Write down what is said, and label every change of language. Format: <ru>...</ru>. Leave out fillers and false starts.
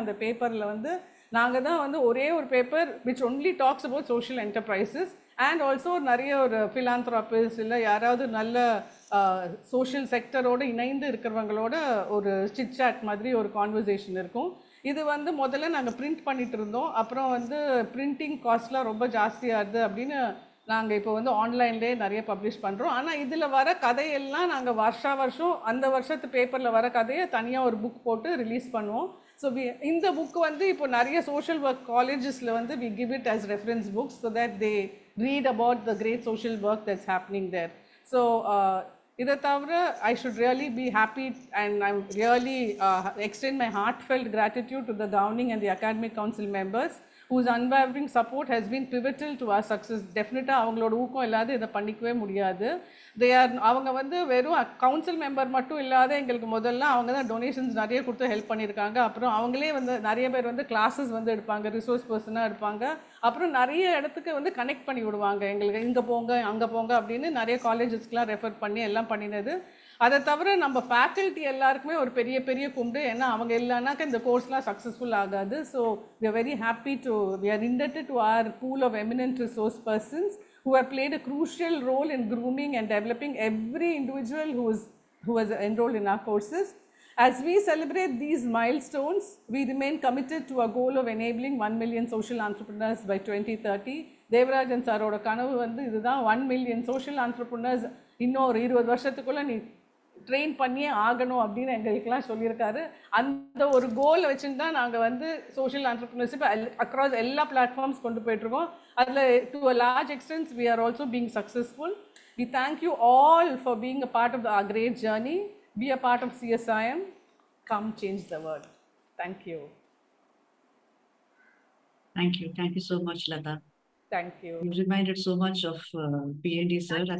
<ta>அந்த பேப்பரில் வந்து நாங்கள் தான் வந்து ஒரே ஒரு paper</ta> <en>which only talks about social enterprises and also</en> <ta>நிறைய ஒரு ஃபிலாந்த்ராபிஸ்ட் இல்லை யாராவது நல்ல சோஷியல் செக்டரோடு இணைந்து இருக்கிறவங்களோட ஒரு சிட் சாட் மாதிரி ஒரு கான்வர்சேஷன் இருக்கும். இது வந்து முதல்ல நாங்கள் பிரிண்ட் பண்ணிட்டு இருந்தோம். அப்புறம் வந்து பிரிண்டிங் காஸ்ட்லாம் ரொம்ப ஜாஸ்தியாகுது அப்படின்னு நாங்கள் இப்போ வந்து ஆன்லைன்லேயே நிறைய பப்ளிஷ் பண்ணுறோம். ஆனால் இதில் வர கதையெல்லாம் நாங்கள் வருஷம் அந்த வருஷத்து பேப்பரில் வர கதையை தனியாக ஒரு புக் போட்டு ரிலீஸ் பண்ணுவோம். ஸோ இந்த புக்கு வந்து இப்போ நிறைய சோஷியல் ஒர்க் காலேஜஸில் வந்து</ta> <en>we give it as reference books so that they read about the great social work that's happening there. So</en> <ta>இதை தவிர</ta> <en>I should really be happy and I'm really extend my heartfelt gratitude to the governing and the academic council members whose unwavering support has been pivotal to our success.</en> <ta>டெஃபினட்டாக அவங்களோட ஊக்கம் இல்லாத இதை பண்ணிக்கவே முடியாது. அவங்க வந்து வெறும் கவுன்சில் மெம்பர் மட்டும் இல்லாத எங்களுக்கு முதல்ல அவங்க தான் டொனேஷன்ஸ் நிறைய கொடுத்து ஹெல்ப் பண்ணியிருக்காங்க. அப்புறம் அவங்களே வந்து நிறைய பேர் வந்து கிளாஸஸ் வந்து எடுப்பாங்க, ரிசோர்ஸ் பர்சனாக எடுப்பாங்க. அப்புறம் நிறைய இடத்துக்கு வந்து கனெக்ட் பண்ணி விடுவாங்க, எங்களுக்கு இங்கே போங்க அங்கே போங்க அப்படின்னு நிறைய காலேஜஸ்க்கெலாம் ரெஃபர் பண்ணி எல்லாம் பண்ணினது. அதை தவிர நம்ம ஃபேக்கல்ட்டி எல்லாருக்குமே ஒரு பெரிய பெரிய கும்பிடு, ஏன்னா அவங்க இல்லைனாக்கா இந்த கோர்ஸ்லாம் சக்ஸஸ்ஃபுல் ஆகாது.</ta> <en>So we are very happy to, we are indebted to our pool of eminent resource persons who have played a crucial role in grooming and developing every individual who has enrolled in our courses. As we celebrate these milestones, we remain committed to our goal of enabling 1 million social entrepreneurs by 2030.</en> <ta>Devarajan சாரோட கனவு வந்து இதுதான்,</ta> <en>1 million social entrepreneurs</en> <ta>இன்னும் ஒரு 20 வருஷத்துக்குள்ளே நீ train பண்ணியே ஆகணும் அப்படின்னு எங்களுக்கெல்லாம் சொல்லியிருக்காரு. அந்த ஒரு கோலை வச்சுன்னு தான் நாங்கள் வந்து சோஷியல் ஆண்டர்ப்ரினர்ஷிப் அக்ராஸ் எல்லா பிளாட்ஃபார்ம்ஸ் கொண்டு போயிட்டுருக்கோம்.</ta> <en>அதில் to a large extent we are also being successful. We thank you all for being a part of our great journey. Be a part of CSIM. Come change the world. Thank you. Thank you. Thank you so much, Lata. Thank you. You reminded so much of PND sir, and</en>